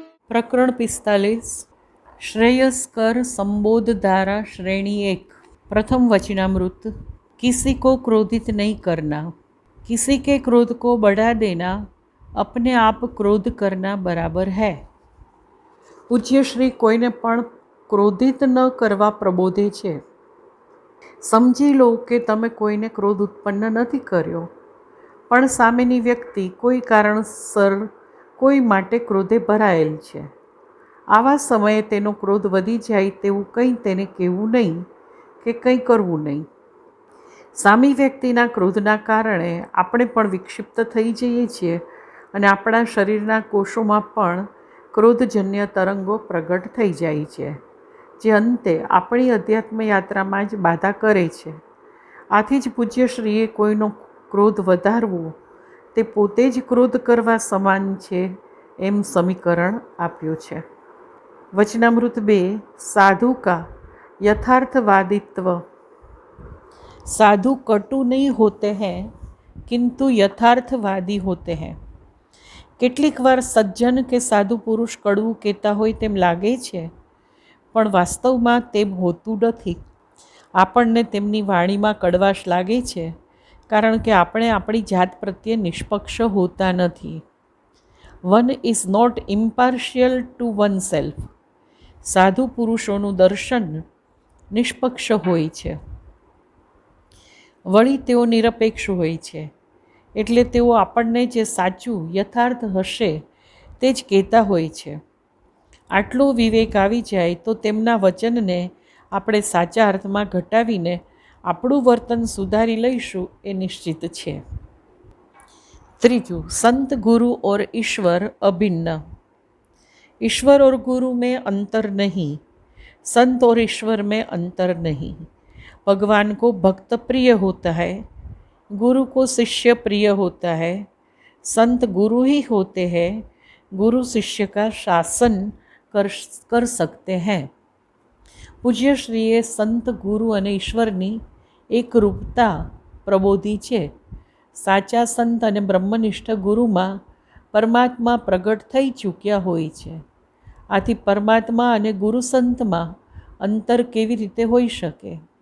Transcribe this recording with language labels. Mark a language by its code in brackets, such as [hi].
[hi] प्रकरण 45 श्रेयस्कर संबोध धारा श्रेणी 1। प्रथम वचनामृत। किसी को क्रोधित नहीं करना, किसी के क्रोध को बढ़ा देना अपने आप क्रोध करना बराबर है। [gu] પૂજ્ય શ્રી કોઈને પણ ક્રોધિત ન કરવા પ્રબોધે છે। સમજી લો કે તમે કોઈને ક્રોધ ઉત્પન્ન નથી કર્યો, પણ સામેની વ્યક્તિ કોઈ કારણસર કોઈ માટે ક્રોધે ભરાયેલ છે। આવા સમયે તેનો ક્રોધ વધી જાય તેવું કંઈ તેને કહેવું નહીં કે કંઈ કરવું નહીં। સામી વ્યક્તિના ક્રોધના કારણે આપણે પણ વિક્ષિપ્ત થઈ જઈએ છીએ અને આપણા શરીરના કોષોમાં પણ ક્રોધજન્ય તરંગો પ્રગટ થઈ જાય છે, જે અંતે આપણી અધ્યાત્મ યાત્રામાં જ બાધા કરે છે। આથી જ પૂજ્યશ્રીએ કોઈનો ક્રોધ વધારવો તે પોતે જ ક્રોધ કરવા સમાન છે એમ સમીકરણ આપ્યું છે। વચનામૃત 2। [hi] સાધુ કા यथार्थवादित्व। साधु कटु नहीं होते हैं किंतु यथार्थवादी होते हैं। [gu] કેટલીક વાર સજ્જન કે સાધુ પુરુષ કડવું કહેતા હોય તેમ લાગે છે, પણ વાસ્તવમાં તેમ હોતું નથી। આપણને તેમની વાણીમાં કડવાશ લાગે છે કારણ કે આપણે આપણી જાત પ્રત્યે નિષ્પક્ષ હોતા નથી। [en] One is not impartial to oneself. [gu] સાધુ પુરુષોનું દર્શન નિષ્પક્ષ હોય છે, વળી તેઓ નિરપેક્ષ હોય છે, એટલે તેઓ આપણને જે સાચું યથાર્થ હશે તે જ કહેતા હોય છે। આટલો વિવેક આવી જાય તો તેમના વચનને આપણે સાચા અર્થમાં ઘટાવીને આપણું વર્તન સુધારી લઈશું એ નિશ્ચિત છે। [hi] ત્રીજું, संत गुरु और ईश्वर अभिन्न। ईश्वर और गुरु में अंतर नहीं, संत और ईश्वर में अंतर नहीं। भगवान को भक्त प्रिय होता है, गुरु को शिष्य प्रिय होता है। संत गुरु ही होते हैं, गुरु शिष्य का शासन कर सकते हैं। [gu] પૂજ્યશ્રીએ સંત ગુરુ અને ઈશ્વરની એકરૂપતા પ્રબોધી છે। સાચા સંત અને બ્રહ્મનિષ્ઠ ગુરુમાં પરમાત્મા પ્રગટ થઈ ચૂક્યા હોય છે। આથી પરમાત્મા અને ગુરુ સંતમાં અંતર કેવી રીતે હોઈ શકે?